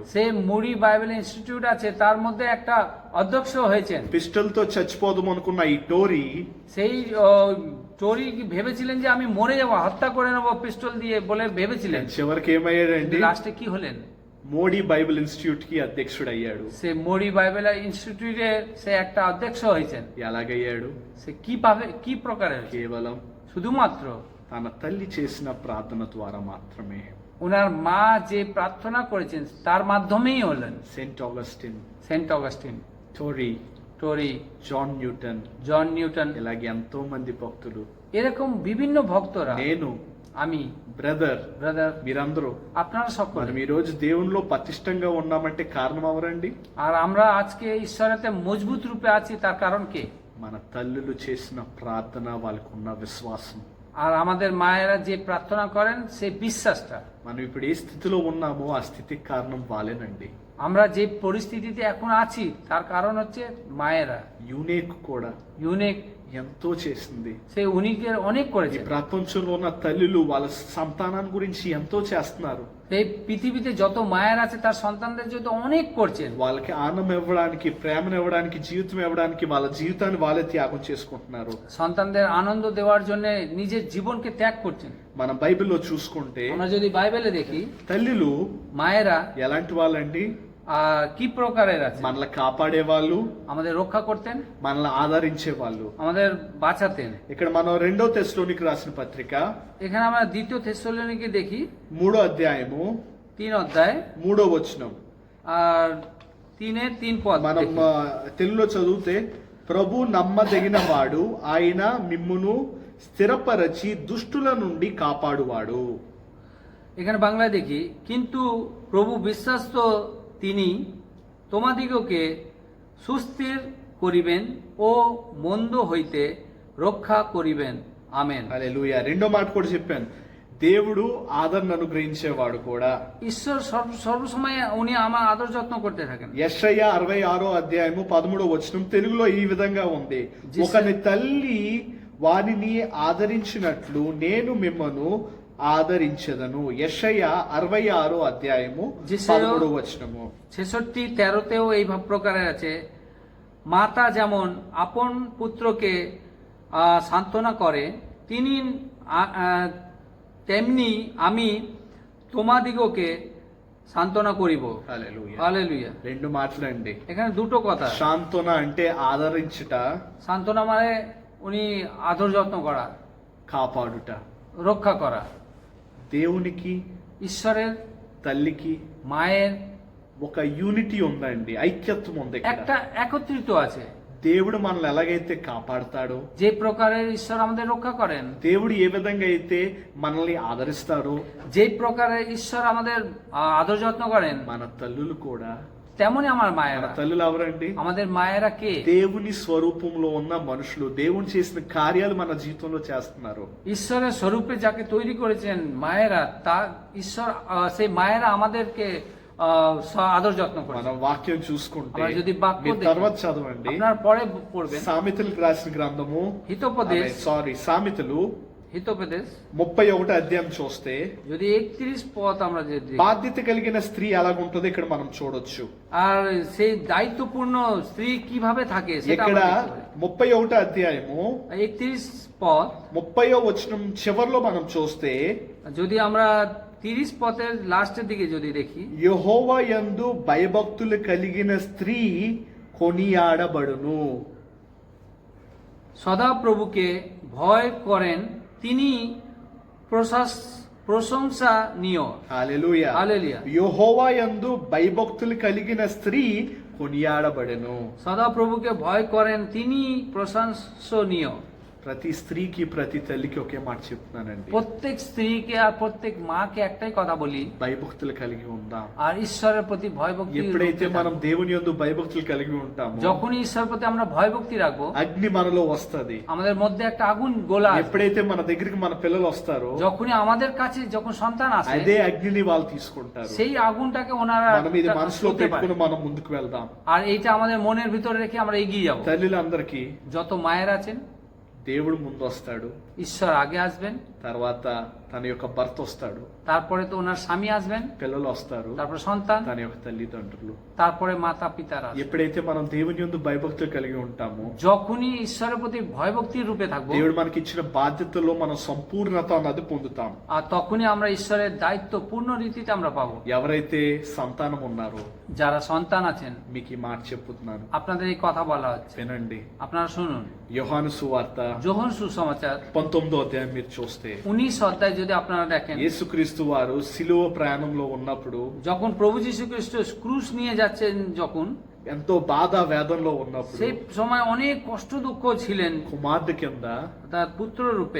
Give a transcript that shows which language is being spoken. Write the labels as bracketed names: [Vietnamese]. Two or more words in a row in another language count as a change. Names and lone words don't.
[Bangla] সে মুড়ি বাইবেল ইনস্টিটিউট আছে, তার মধ্যে একটা অধ্যক্ষ হয়েছেন। [Telugu] పిస్టల్ తో చచ్చిపోదాం అనుకున్న ఈ టోరీ [Bangla] সেই টরি ভেবেছিলেন যে আমি মরে যাবো, হত্যা করে নেবো পিস্তল দিয়ে বলে ভেবেছিলেন। [Telugu] చివరికి ఏమయ్యాడండి? [Bangla] লাস্টে কি হলেন? [Telugu] మోడీ బైబిల్ ఇన్స్టిట్యూట్ కి అధ్యక్షుడు అయ్యాడు. [Bangla] সে মুড়ি বাইবেল ইনস্টিটিউটে সে একটা অধ্যক্ষ হয়েছেন। [Telugu] ఎలాగయ్యాడు? [Bangla] সে কি পাবে, কি প্রকারের? [Telugu] కేవలం [Bangla] শুধুমাত্র [Telugu] తన తల్లి చేసిన ప్రార్థన ద్వారా మాత్రమే. [Bangla] ওনার মা যে প্রার্থনা করেছেন তার মাধ্যমেই হলেন। [Telugu] సెయింట్ ఆగస్టిన్, [Bangla] সেন্ট অগাস্টিন, [Telugu] టోరీ, [Bangla] টরি, [Telugu] జాన్ న్యూటన్, [Bangla] জন নিউটন, [Telugu] ఇలాగే ఎంతో మంది భక్తులు, [Bangla] এরকম বিভিন্ন ভক্তরা, [Telugu] నేను, [Bangla] আমি, [Telugu] బ్రదర్, [Bangla] ব্রাদার, [Telugu] మీరందరూ [Bangla] আপনারা সকলে। [Telugu] మనం ఈ రోజు దేవునిలో పటిష్టంగా ఉన్నామంటే కారణం ఎవరండి? [Bangla] আর আমরা আজকে ঈশ্বরেতে মজবুত রূপে আছি, তার কারণ কে? [Telugu] మన తల్లులు చేసిన ప్రార్థన, వాళ్ళకు ఉన్న విశ్వాసం. [Bangla] আর আমাদের মায়েরা যে প্রার্থনা করেন সেই বিশ্বাসটা। [Telugu] మనం ఇప్పుడు ఏ స్థితిలో ఉన్నామో ఆ స్థితికి కారణం వాళ్ళేనండి. [Bangla] আমরা যে পরিস্থিতিতে এখন আছি তার কারণ হচ্ছে মায়েরা। [Telugu] యూనేక్ కూడా [Bangla] ইউনিক [Telugu] ఎంతో చేసింది. [Bangla] সে উনিকের অনেক [Telugu] ఈ [Bangla] করেছে। [Telugu] ప్రపంచంలో ఉన్న తల్లులు వాళ్ళ సంతానాన్ని గురించి ఎంతో చేస్తున్నారు. [Bangla] এই পৃথিবীতে যত মায়ের আছে তার সন্তানদের জন্য অনেক করছেন। [Telugu] వాళ్ళకి ఆనందం ఇవ్వడానికి, ప్రేమను ఇవ్వడానికి, జీవితం ఇవ్వడానికి వాళ్ళ జీవితాన్ని వాళ్ళే త్యాగం చేసుకుంటున్నారు. [Bangla] সন্তানদের আনন্দ দেওয়ার জন্য নিজের জীবনকে ত্যাগ করছেন। [Telugu] మనం బైబిల్లో చూసుకుంటే [Bangla] আমরা যদি বাইবেলে দেখি [Telugu] తల్లులు [Bangla] মায়েরা [Telugu] ఎలాంటి వాళ్ళండి? [Bangla] কি প্রকারের আছে? [Telugu] మనల్ని కాపాడే వాళ్ళు, [Bangla] আমাদের রক্ষা করতেন, [Telugu] మనల్ని ఆదరించే వాళ్ళు. [Bangla] আমাদের বাঁচাতেন। [Telugu] ఇక్కడ మనం 2వ తెస్సలోనికి రాసిన పత్రిక [Bangla] এখানে আমরা দ্বিতীয় থেসলোনিকে দেখি [Telugu] 3వ అధ్యాయము [Bangla] 3 অধ্যায় [Telugu] 3వ వచనం. [Bangla] আর 3 পদ [Telugu] మనం [Bangla] দেখি। [Telugu] తెలుగులో చదివితే, ప్రభు నమ్మదగిన వాడు, ఆయన మిమ్మును స్థిరపరచి దుష్టుల నుండి కాపాడువాడు. [Bangla] এখানে বাংলায় দেখি, কিন্তু প্রভু বিশ্বাস্ত তিনি তোমাদিগকে সুস্থির করিবেন ও মন্দ হইতে রক্ষা করিবেন। আমেন। [Telugu] హల్లెలూయా. రెండో మాట కూడా చెప్పాను, దేవుడు ఆదరణ అనుగ్రహించేవాడు కూడా. [Bangla] ঈশ্বর সর্বসময় উনি আমার আদর যত্ন করতে থাকেন। [Telugu] యెషయా 66వ అధ్యాయము 13వ వచనం తెలుగులో ఈ విధంగా ఉంది, ఒకని తల్లి వానిని ఆదరించినట్లు నేను మిమ్మను ఆదరించెదను. యెషయా 66వ అధ్యాయము 13వ వచనము. [Bangla] 66-13তেও এই ভাব প্রকারে আছে, মাতা যেমন আপন পুত্রকে সান্ত্বনা করে তিনি তেমনি আমি তোমাদিগকে সান্ত্বনা করিব। [Telugu] హల్లెలూయా. [Bangla] হালেলুয়া। [Telugu] రెండు మాటలండి. [Bangla] এখানে দুটো কথা। [Telugu] శాంతన అంటే ఆదరించుట, [Bangla] সান্ত্বনা মানে উনি আদর যত্ন করা, [Telugu] కాపాడుట. [Bangla] রক্ষা করা। [Telugu] దేవునికి, [Bangla] ঈশ্বরের, [Telugu] తల్లికి [Bangla] মায়ের [Telugu] ఒక యూనిటీ ఉందండి, ఐక్యత్వం ఉంది ఇక్కడ. [Bangla] একটা একত্রিত আছে। [Telugu] దేవుడు మనల్ని ఎలాగైతే కాపాడతాడో, [Bangla] যে প্রকারের ঈশ্বর আমাদের রক্ষা করেন, [Telugu] దేవుడు ఏ విధంగా అయితే మనల్ని ఆదరిస్తాడో, [Bangla] যে প্রকারের ঈশ্বর আমাদের আদর যত্ন করেন, [Telugu] మన తల్లులు కూడా, [Bangla] তেমনি আমার [Telugu] మన [Bangla] মায়েরা। [Telugu] తల్లులు ఎవరండి? [Bangla] আমাদের মায়েরা কে? [Telugu] దేవుని స్వరూపంలో ఉన్న మనుషులు, దేవుని చేసిన కార్యాలు మన జీవితంలో చేస్తున్నారు. [Bangla] ঈশ্বরের স্বরূপে যাকে তৈরি করেছেন মায়েরা, তা ঈশ্বর সেই মায়েরা আমাদেরকে আদর যত্ন করেন। [Telugu] మనం వాక్యం చూసుకుంటే, [Bangla] আমরা যদি বাক্য [Telugu] మీరు [Bangla] দেখি, [Telugu] తర్వాత చదవండి, [Bangla] আপনার পরে পড়বেন [Telugu] సామెతలకు రాసిన గ్రంథము, [Bangla] হিতোপদেশ, [Telugu] సామెతలు [Bangla] হিতোপদেশ [Telugu] 31వ అధ్యాయం చూస్తే, [Bangla] যদি 31 পদ আমরা যদি দেখি, [Telugu] బాధ్యత కలిగిన స్త్రీ ఎలాగుంటుందో ఇక్కడ మనం చూడొచ్చు. [Bangla] আর সেই দায়িত্বপূর্ণ স্ত্রী কিভাবে থাকে সেটা [Telugu] ఇక్కడ [Bangla] আমরা দেখতে পারি। [Telugu] 31వ అధ్యాయము [Bangla] 31 পদ [Telugu] 30వ వచనం చివర్లో మనం చూస్తే, [Bangla] যদি আমরা 30 পদের লাস্টের দিকে যদি দেখি, [Telugu] యెహోవా యందు భయభక్తులు కలిగిన స్త్రీ కొనియాడబడును. [Bangla] সদা প্রভুকে ভয় করেন তিনি প্রশংসনীয়। [Telugu] హల్లెలూయా. హల్లెలూయా. యెహోవా యందు భయభక్తులు కలిగిన స్త్రీ కొనియాడబడెను. [Bangla] সদাপ্রভুকে ভয় করেন তিনি প্রশংসনীয়। [Telugu] ప్రతి స్త్రీకి ప్రతి తల్లికి ఒకే మాట చెప్తున్నానండి, [Bangla] প্রত্যেক স্ত্রীকে আর প্রত্যেক মাকে একটাই কথা বলি, [Telugu] భయభక్తులు కలిగి ఉందాం. [Bangla] আর ঈশ্বরের প্রতি ভয় ভক্তি [Telugu] ఎప్పుడైతే [Bangla] রাখতে [Telugu] మనం [Bangla] থাকবো। [Telugu] దేవుని యందు భయభక్తులు కలిగి ఉంటామో [Bangla] যখনই ঈশ্বরের প্রতি আমরা ভয় ভক্তি রাখবো, [Telugu] అగ్ని మనలో వస్తది. [Bangla] আমাদের মধ্যে একটা আগুন গোলা আসবে। [Telugu] ఎప్పుడైతే మన దగ్గరికి మన పిల్లలు వస్తారో [Bangla] যখনই আমাদের কাছে যখন সন্তান আসে, [Telugu] అదే అగ్నిని వాళ్ళు తీసుకుంటారు. [Bangla] সেই আগুনটাকে ওনারা [Telugu] మనం ఇది మనసులో [Bangla] করতে পারে। [Telugu] పెట్టుకుని మనం ముందుకు వెళ్దాం. [Bangla] আর এইটা আমাদের মনের ভিতরে রেখে আমরা এগিয়ে যাব। [Telugu] తల్లులందరికీ [Bangla] যত মায়ের আছেন, [Telugu] దేవుడు ముందు వస్తాడు, [Bangla] ঈশ্বর আগে আসবেন, [Telugu] తర్వాత తన యొక్క భర్త వస్తాడు, [Bangla] তারপরে তো ওনার স্বামী আসবেন, [Telugu] పిల్లలు వస్తారు, [Bangla] তারপরে সন্তান, [Telugu] తన యొక్క తల్లిదండ్రులు. [Bangla] তারপরে মাতা পিতারা। [Telugu] ఎప్పుడైతే మనం దేవుని యందు భయభక్తులు కలిగి ఉంటామో [Bangla] যখনই ঈশ্বরের প্রতি ভয় ভক্তির রূপে থাকবো, [Telugu] దేవుడు మనకి ఇచ్చిన బాధ్యతలో మనం సంపూర్ణత అన్నది పొందుతాం. [Bangla] আর তখনই আমরা ঈশ্বরের দায়িত্ব পূর্ণ রীতিতে আমরা পাবো। [Telugu] ఎవరైతే సంతానం ఉన్నారో [Bangla] যারা সন্তান আছেন, [Telugu] మీకు ఈ మాట చెప్పుతున్నాను, [Bangla] আপনাদের এই কথা বলা হচ্ছে, [Telugu] వినండి. [Bangla] আপনারা শুনুন। [Telugu] యోహాను సువార్త [Bangla] যোহন সুসমাচার [Telugu] 19వ అధ్యాయం మీరు చూస్తే [Bangla] 19 অধ্যায় যদি আপনারা দেখেন, [Telugu] యేసుక్రీస్తు వారు సిలువ ప్రయాణంలో ఉన్నప్పుడు, [Bangla] যখন প্রভু যীশু খ্রিস্ট ক্রুশ নিয়ে যাচ্ছেন, যখন [Telugu] ఎంతో బాధ వేదనలో ఉన్నప్పుడు [Bangla] সেই সময় অনেক কষ্ট দুঃখ ছিলেন, [Telugu] కుమార్తె కింద [Bangla] তার পুত্র রূপে